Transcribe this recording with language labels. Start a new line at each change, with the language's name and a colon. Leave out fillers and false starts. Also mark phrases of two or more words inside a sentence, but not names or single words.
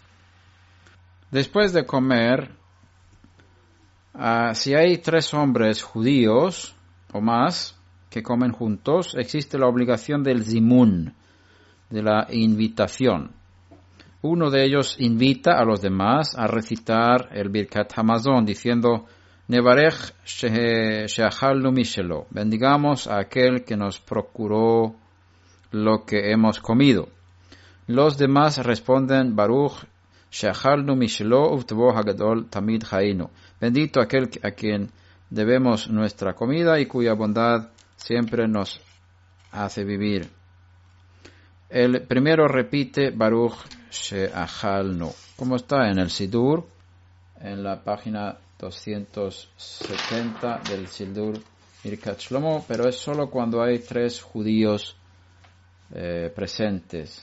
Spanish: Después de comer, si hay 3 hombres judíos o más que comen juntos, existe la obligación del zimun, de la invitación. Uno de ellos invita a los demás a recitar el Birkat Hamazon diciendo:
Hebrew: נברך שאכלנו משלו,
Spanish: bendigamos a aquel que nos procuró lo que hemos comido. Los demás responden:
Hebrew: ברוך שאכלנו משלו ובטובו הגדול תמיד חיינו,
Spanish: bendito aquel a quien debemos nuestra comida y cuya bondad siempre nos hace vivir. El primero repite
Hebrew: ברוך שאכלנו,
Spanish: como está en el Sidur, en la página 270 del Sidur Birkat Shlomo, pero es solo cuando hay 3 judíos presentes.